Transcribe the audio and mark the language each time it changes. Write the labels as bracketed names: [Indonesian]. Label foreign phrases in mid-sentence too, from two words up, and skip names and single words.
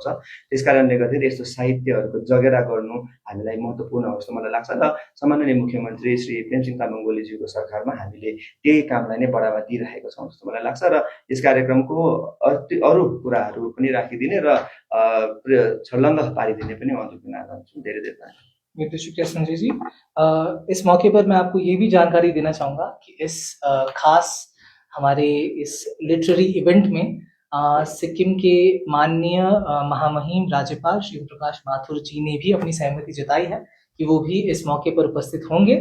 [Nepali] त्यस कारणले गर्दाखेरि यस्तो साहित्यहरूको जगेरा गर्नु हामीलाई महत्त्वपूर्ण हो जस्तो मलाई लाग्छ। र सम्माननीय मुख्यमन्त्री श्री प्रेमसिंह तामाङ ओलीज्यूको सरकारमा हामीले त्यही कामलाई नै बढावा दिइरहेका छौँ जस्तो मलाई लाग्छ। र यस कार्यक्रमको अरू कुराहरू पनि राखिदिने र छर्लङ्ग पारिदिने पनि म अनुरोध गर्न चाहन्छु। धेरै धेरै धन्यवाद। [Hindi] बहुत शुक्रिया संजय जी। इस मौके पर मैं आपको ये भी जानकारी देना चाहूँगा कि इस खास हमारे इस [English] literary event [Hindi] में सिक्किम के माननीय महामहिम राज्यपाल श्री प्रकाश माथुर जी ने भी अपनी सहमति जताई है कि वो भी इस मौके पर उपस्थित होंगे।